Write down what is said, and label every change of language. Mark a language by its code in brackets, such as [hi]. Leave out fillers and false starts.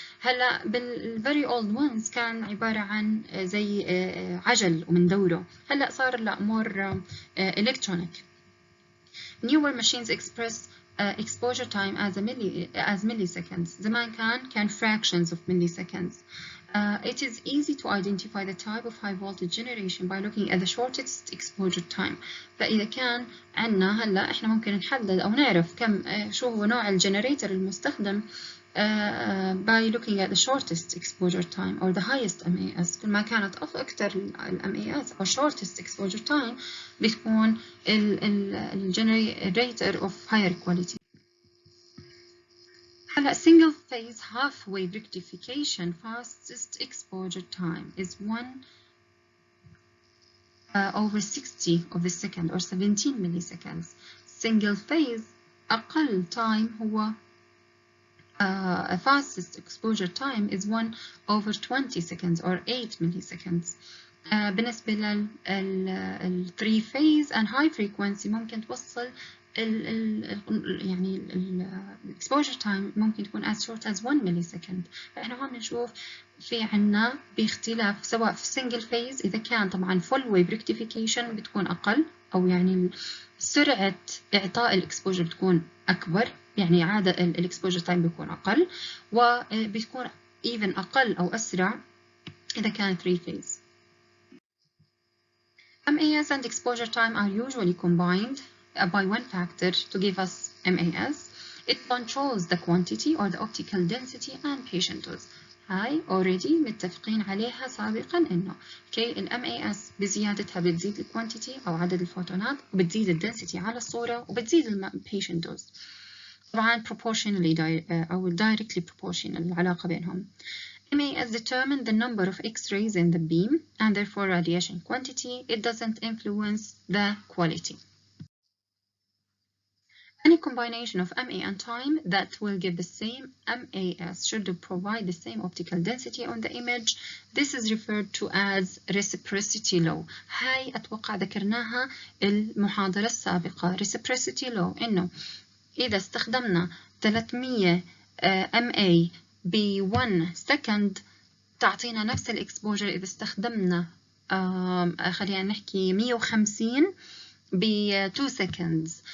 [ar] هلا [en] very old ones [ar] كان عبارة عن زي عجل ومندوره، هلا صار لا [en] more electronic. Newer machines express exposure time as milliseconds. [ar] زمان كان [en] fractions of milliseconds. It is easy to identify the type of high voltage generation by looking at the shortest exposure time. [ar] فإذا كان عندنا هلا إحنا ممكن نحدد أو نعرف كم شو هو نوع الجنريتر المستخدم [en] by looking at the shortest exposure time or the highest MAS. [ar] كل ما كانت أكثر [en] MAS أو shortest exposure time بتكون generator of higher quality. هلا single phase half wave rectification fastest exposure time is 1/60 of the second or 17 milliseconds. Single phase أقل time هو fastest exposure time is 1/20 seconds or 8 milliseconds. بالنسبة لل 3 phase and high frequency [ar] ممكن توصل يعني [en] exposure time ممكن تكون as short as 1 millisecond. [ar] فإحنا هون بنشوف في عنا باختلاف سواء في single phase إذا كان طبعا full wave rectification بتكون أقل، أو يعني سرعة إعطاء الإكسبوجر بتكون أكبر، يعني عادة الإكسبوجر تايم بيكون أقل، وبتكون even أقل أو أسرع إذا كان 3 phase. [en] MAS and exposure time are usually combined by one factor to give us MAS. It controls the quantity or the optical density and patient dose. [ar] هاي already متفقين عليها سابقا إنه ال MAS بزيادتها بتزيد الكوانتيتي أو عدد الفوتونات، وبتزيد الدنسيتي على الصورة، وبتزيد patient dose. طبعا proportionally أو directly proportional العلاقة بينهم. [en] MAS determine the number of X-rays in the beam and therefore radiation quantity. It doesn't influence the quality. Any combination of MA and time that will give the same MAS should provide the same optical density on the image. This is referred to as reciprocity law. [ar] هاي أتوقع ذكرناها المحاضرة السابقة. reciprocity law إنه إذا استخدمنا 300 MA ب 1 second تعطينا نفس الإكسبوجر إذا استخدمنا خلينا نحكي 150 ب 2 seconds.